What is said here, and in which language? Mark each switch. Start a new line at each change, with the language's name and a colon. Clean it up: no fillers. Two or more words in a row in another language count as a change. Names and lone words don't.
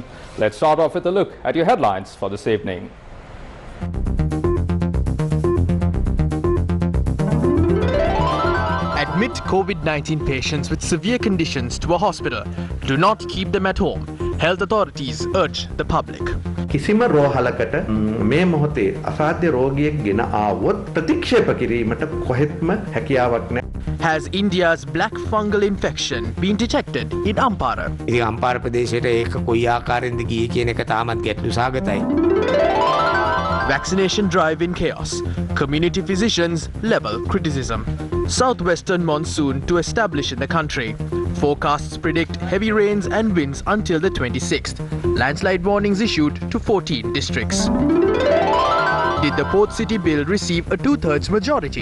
English: Let's start off with a look at your headlines for this evening. Admit COVID-19 patients with severe conditions to a hospital. Do not keep them at home. Health authorities urge the public.
Sinhala: කිසිම රෝහලකට මේ මොහොතේ අසාධ්‍ය රෝගියෙක් ගෙන ආවොත් ප්‍රතික්ෂේප කිරීමට කොහෙත්ම හැකියාවක් නැහැ.
English: Has India's black fungal infection been detected in Ampara?
Sinhala: ඉතින් අම්පාර ප්‍රදේශයට ඒක කොයි ආකාරයෙන්ද ගියේ කියන එක තාමත් ගැටලු සහගතයි.
English: Vaccination drive in chaos. Community physicians level criticism. Southwestern monsoon to establish in the country. Forecasts predict heavy rains and winds until the 26th. Landslide warnings issued to 14 districts. Did the Port City bill receive a 2/3 majority?